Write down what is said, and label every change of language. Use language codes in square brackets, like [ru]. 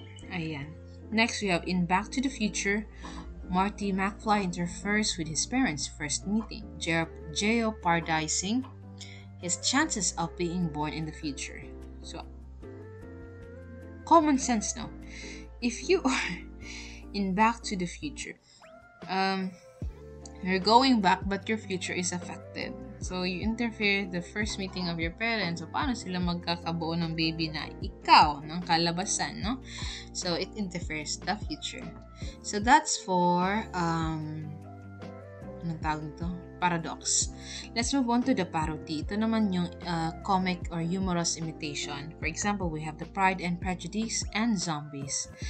[en] Ayan. Next, we have in Back to the Future, Marty McFly interferes with his parents' first meeting, jeopardizing his chances of being born in the future. So, common sense, no? If you are in Back to the Future, you're going back but your future is affected. So, you interfere the first meeting of your parents. [tl] So, paano sila magkakabuo ng baby na ikaw, ng kalabasan, no? [en] So, it interferes the future. So, that's for [tl] anong tawag nito? [en] Paradox. Let's move on to the parody. [tl] Ito naman yung [en] comic or humorous imitation. For example, we have the Pride and Prejudice and Zombies.